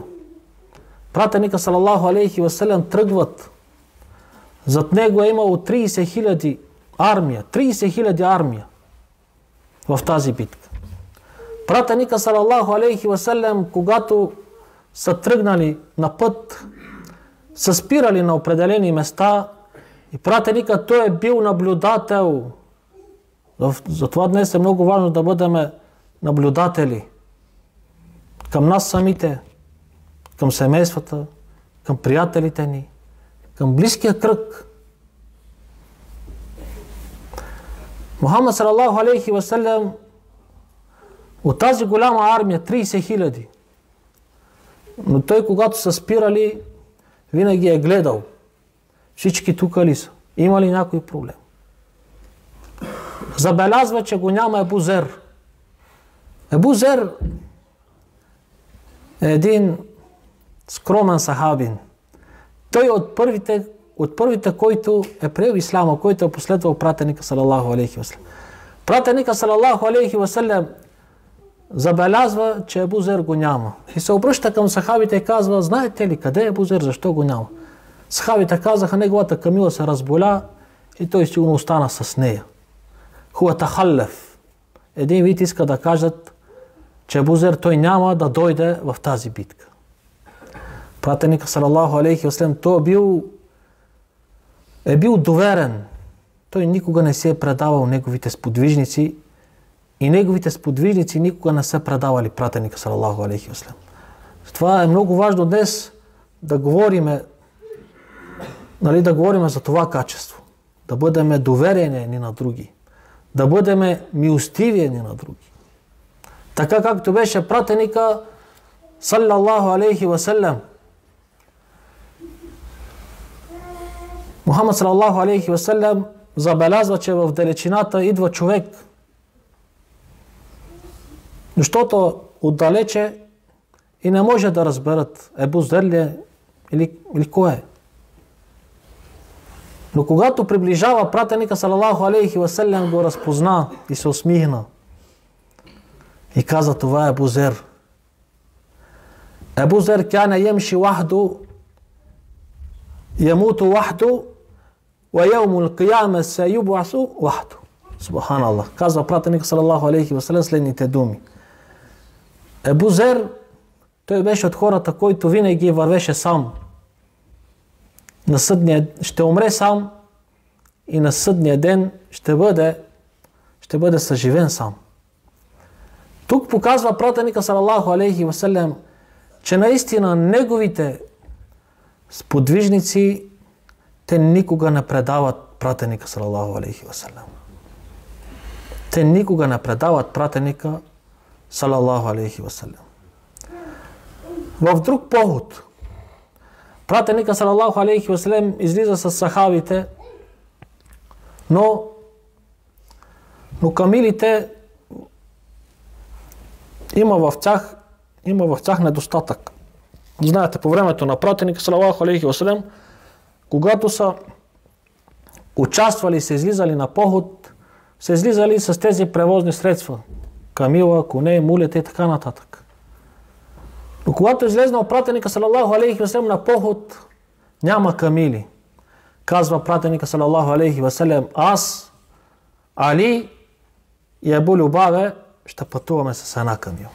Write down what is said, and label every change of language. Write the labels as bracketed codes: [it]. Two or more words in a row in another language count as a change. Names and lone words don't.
[bg] Пратеника [ar] صلى الله عليه وسلم [bg] тръгват. Зад него е имало 30 000 армия. 30 000 армия в тази битка. Пратеника [ar] صلى الله عليه وسلم, [bg] когато са тръгнали на път, са спирали на определени места и пратеника той е бил наблюдател. Затова днес е много важно да бъдем наблюдатели към нас самите, към семействата, към приятелите ни, към близкия кръг. Мухаммад [ar] صلى الله عليه وسلم [bg] от тази голяма армия, 30 000, но той, когато са спирали, винаги е гледал всички тук ли са, има ли някой проблем. Забелязва, че го няма Ебу Зер. Ебу Зер е един скромен сахабин. Той е от първите, който е приел исляма, който е последвал пратеника [ar] صلى الله عليه وسلم. [bg] Пратеника [ar] صلى الله عليه وسلم [bg] забелязва, че Ебу Зер го няма. И се обръща към сахабите и казва: знаете ли къде е Ебу Зер, защо го няма? Сахабите казаха: неговата камила се разболя и той сигурно остана с нея. [ar] هو تخلف. [bg] Един вид иска да кажат, че Ебу Зер той няма да дойде в тази битка. Пратеника [ar] صلى الله عليه وسلم, [bg] той е бил доверен. Той никога не се е предавал неговите сподвижници и неговите сподвижници никога не са предавали пратеника [ar] صلى الله عليه وسلم. [bg] Това е много важно днес да говорим, да говорим за това качество. Да бъдем доверени ни на други. Да бъдем милостиви ни на други. Така както беше пратеника [ar] صلى الله عليه وسلم. [bg] Мухаммад [ar] صلى الله عليه وسلم [bg] забелязва, че в далечината идва човек. Защото отдалече и не може да разберат Ебу Зер ли е или кой е. Но когато приближава, пратеника [ar] صلى الله عليه وسلم [bg] го разпозна и се усмихна. И каза: това е Ебу Зер. [ar] أبو ذر كان يمشي وحده، يموت وحده، ويوم القيامة يبعث وحده. [bg] Субханаллах. Казва пратеника [ar] صلى الله عليه وسلم [bg] следните думи. Ебу Зер, той беше от хората, който винаги вървеше сам. На съдния ще умре сам и на съдния ден ще бъде съживен сам. Тук показва пратеника [ar] صلى الله عليه وسلم, [bg] че наистина неговите сподвижници, те никога не предават пратеника [ar] صلى الله عليه وسلم. [bg] Те никога не предават пратеника [ar] صلى الله عليه وسلم. [bg] В друг поход пратеника [ar] صلى الله عليه وسلم [bg] излиза с сахабите, но камилите има в тях недостатък. Знаете, по времето на пратеника [ar] صلى الله عليه وسلم, [bg] когато са участвали, са излизали на поход, са излизали с тези превозни средства. Камила, коне, мулета и така нататък. Но когато излезнал пратеника [ar] صلى الله عليه وسلم [bg] на поход, няма камили. Казва пратеника [ar] صلى الله عليه وسلم: [bg] аз, Али и Абу Любабе ще пътуваме с една камила.